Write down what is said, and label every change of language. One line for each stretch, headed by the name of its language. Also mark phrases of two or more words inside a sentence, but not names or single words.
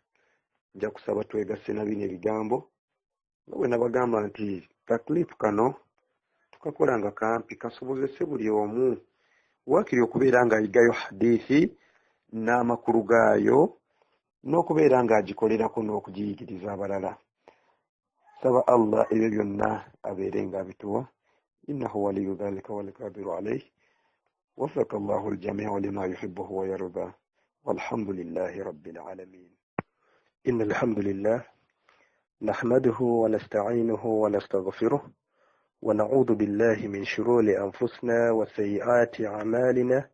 Ganda: Nja kusaba twegase na bino ebigambo nga bwe nabagamba nti kaklipu kano tukakola nga kampi kasobozese buli omu wakiri okubeera ng'ayigayo hadithi n'amakulu gaayo n'okubeera ng'agikolerako n'okugiyigiriza abalala. Saba Allah ebyo byonna abeere ng'abituwa.
Arabic: إنه ولي ذلك والقادر عليه. وفق الله الجميع لما يحبه ويرضى والحمد لله رب العالمين. إن الحمد لله نحمده ونستعينه ونستغفره ونعوذ بالله من شرور أنفسنا وسيئات أعمالنا.